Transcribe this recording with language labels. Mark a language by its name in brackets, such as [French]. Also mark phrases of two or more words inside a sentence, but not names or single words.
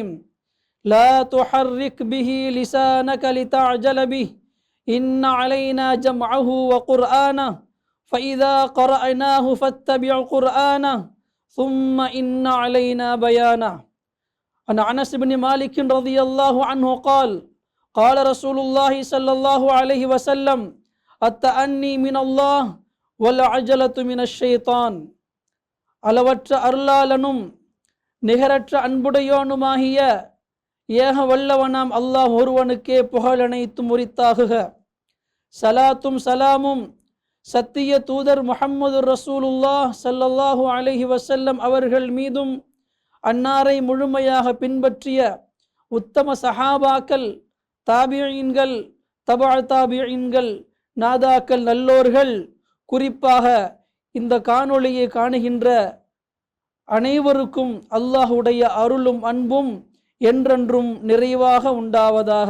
[Arabic] لا تحرك به لسانك لتعجل به إن علينا جمعه وقرآنه فإذا قرأناه فاتبع قرآنه ثم إن علينا بيانه. عن أنس بن مالك رضي الله عنه قال: قال رسول الله صلى الله عليه وسلم: التأني من الله والعجلة من الشيطان. [Tamil] அளவற்ற அருளாளனும் நிகரற்ற அன்புடையோனுமாகிய ஏக வல்லவனாம் அல்லாஹ் ஒருவனுக்கே புகழனைத்தும் உரித்தாகுக. சலாத்தும் சலாமும் சத்திய தூதர் முஹம்மது ரசூலுல்லாஹ் [Arabic] صلى الله عليه وسلم [Tamil] அவர்கள் மீதும், அன்னாரை முழுமையாக பின்பற்றிய உத்தம சஹாபாக்கள், தாபிஈன்கள், தபா தாபிஈன்கள், நாதாக்கள், நல்லோர்கள், குறிப்பாக இந்த காணொளியை காணுகின்ற அனைவருக்கும் அல்லாஹுடைய அருளும் அன்பும் என்றென்றும் நிறைவாக உண்டாவதாக.